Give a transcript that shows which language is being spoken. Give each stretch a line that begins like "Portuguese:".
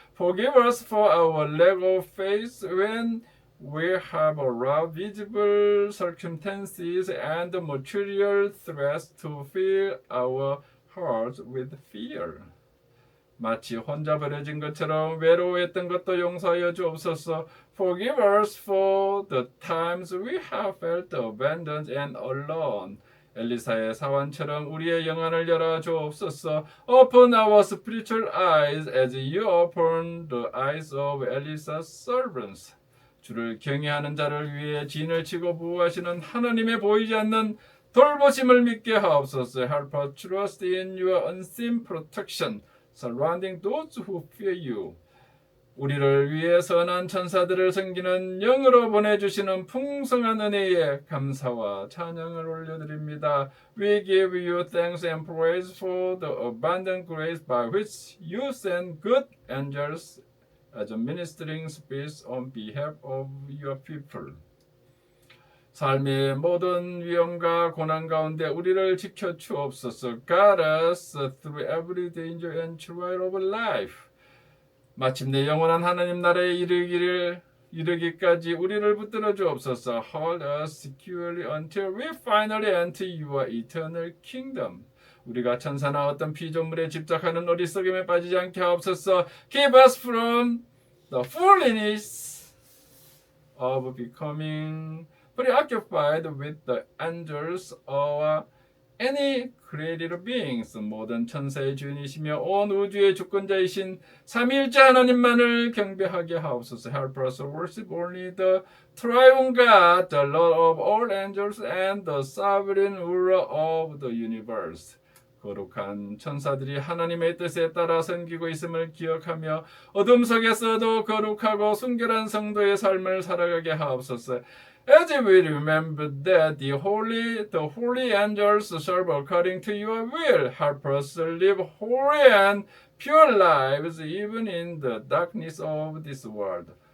English: Forgive us for our lack of faith when we have allowed visible circumstances and material threats to fill our hearts with fear.
Korean: 마치 혼자 버려진 것처럼 외로워했던 것도 용서하여 주옵소서.
English: Forgive us for the times we have felt abandoned and alone.
Korean: 엘리사의 사환처럼 우리의 영안을 열어 주옵소서.
English: Open our spiritual eyes as you open the eyes of Elisa's servants.
Korean: 주를 경외하는 자를 위해 진을 치고 부하시는 하나님의 보이지 않는 돌보심을 믿게 하옵소서.
English: Help us trust in your unseen protection surrounding those who fear you.
Korean: 우리를 위해 선한 천사들을 섬기는 영으로 보내주시는 풍성한 은혜에 감사와 찬양을 올려드립니다.
English: We give you thanks and praise for the abundant grace by which you send good angels as a ministering spirits on behalf of your people.
Korean: 삶의 모든 위험과 고난 가운데 우리를 지켜 주옵소서.
English: Guide us through every danger and trial of life.
Korean: 마침내 영원한 하나님 나라에 이르기까지 우리를 붙들어 주옵소서.
English: Hold us securely until we finally enter your eternal kingdom.
Korean: 우리가 천사나 어떤 피조물에 집착하는 어리석음에 빠지지 않게 하옵소서.
English: Keep us from the foolishness of becoming preoccupied with the angels or any created beings.
Korean: 모든 천사의 주인이시며 온 우주의 주권자이신 삼위일체 하나님만을 경배하게 하옵소서.
English: Help us worship only the triune God, the Lord of all angels and the sovereign ruler of the universe.
Korean: 거룩한 천사들이 하나님의 뜻에 따라 섬기고 있음을 기억하며 어둠 속에서도 거룩하고 순결한 성도의 삶을 살아가게 하옵소서.
English: As we remember that the holy angels serve according to your will, help us live holy and pure lives even in the darkness of this world.